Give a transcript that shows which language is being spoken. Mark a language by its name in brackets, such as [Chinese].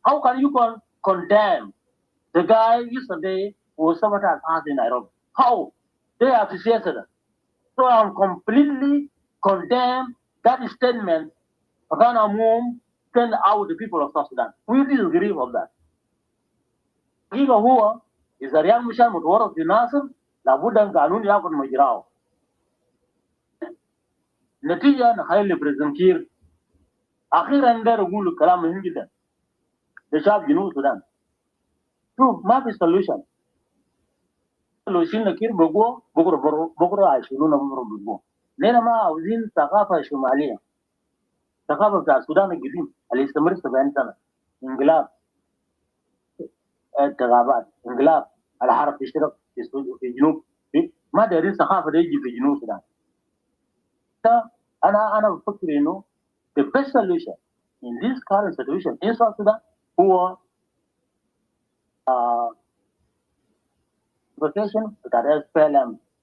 [English] How can you condemn the guy yesterday who was sabotaged us in Nairobi? How? They appreciated it. So I'm completely condemn that statement. Send out the people of South Sudan. We disagree with that. [Arabic] إذا هو إذا رياض مشان متورط في ناصر لابد أن قانون يأخذ مجراه. نتيجة نخلي بريزنت كير أخيرا ندير أقول كلام مهم جدا لشعب جنوب السودان. شوف ما في solution. لو شلنا كير بكرة هيشيلونا بكرة. لأن ما عاوزين ثقافة شمالية. ثقافة بتاع السودان القديم اللي يستمر 70 سنة. انقلاب. انتخابات. انقلاب. الحرب تشترك في جنوب. ما دارين ثقافة دي يجي في جنوب السودان. أنا بفكر إنه [English] the best solution in this current situation in South Sudan [Arabic] هو [English] vacation [Arabic] بتاع [English] SPLM.